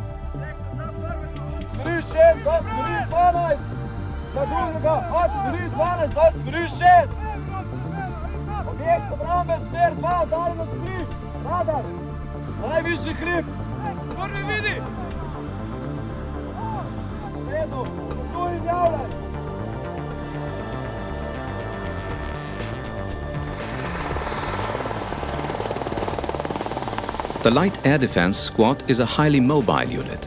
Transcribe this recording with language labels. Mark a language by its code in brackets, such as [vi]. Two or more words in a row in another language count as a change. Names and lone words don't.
[sl] 3-6, do smeri 12, za drugega, od smeri 12, do smeri 6. Objekt obrambe, smer 2, daljnost 3. Radar! Najvišji hrib! Prvi vidi! V redu, posuj in javljaj! [en] The Light Air Defence Squad is a highly mobile unit.